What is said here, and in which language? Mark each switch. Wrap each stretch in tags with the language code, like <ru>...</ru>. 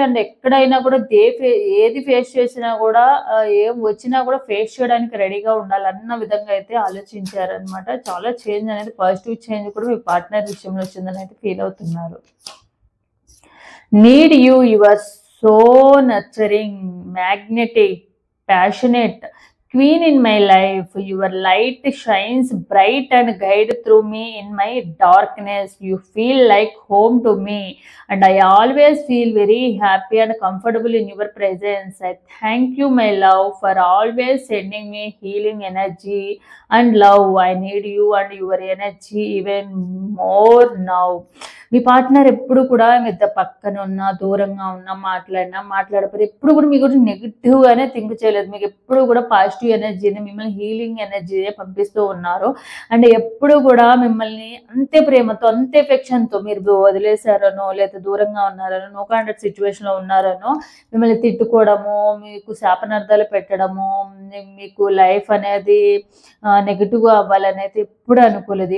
<te>And ఎక్కడైనా కూడా ఏది ఫేస్ చేసినా కూడా, ఏం వచ్చినా కూడా ఫేస్ చేయడానికి రెడీగా ఉండాలి అన్న విధంగా అయితే ఆలోచించారనమాట. చాలా చేంజ్ అనేది, పాజిటివ్ చేంజ్ కూడా మీ పార్ట్నర్ విషయంలో వచ్చిందని అయితే ఫీల్ అవుతున్నారు.</te> <en>Need you are so nurturing, magnetic, passionate, Queen in my life, your light shines bright and guide through me in my darkness. You feel like home to me, and I always feel very happy and comfortable in your presence. I thank you, my love, for always sending me healing energy and love. I need you and your energy even more now.</en> <te>మీ partner ఎప్పుడు కూడా మీతో పక్కన ఉన్నా, దూరంగా ఉన్నా, మాట్లాడకపోతే ఎప్పుడు కూడా మీ గురించి నెగిటివ్గానే థింక్ చేయలేదు. మీకు ఎప్పుడు కూడా పాజిటివ్ ఎనర్జీని, మిమ్మల్ని హీలింగ్ ఎనర్జీనే పంపిస్తూ ఉన్నారు. అండ్ ఎప్పుడు కూడా మిమ్మల్ని అంతే ప్రేమతో, అంతే ఎఫెక్షన్తో, మీరు వదిలేశారనో లేదా దూరంగా ఉన్నారనో, నో కాంటాక్ట్ సిచ్యువేషన్లో ఉన్నారనో మిమ్మల్ని తిట్టుకోవడము, మీకు శాపనార్థాలు పెట్టడము, మీకు లైఫ్ అనేది నెగిటివ్గా అవ్వాలని అయితే ఎప్పుడు అనుకోలేదు.</te>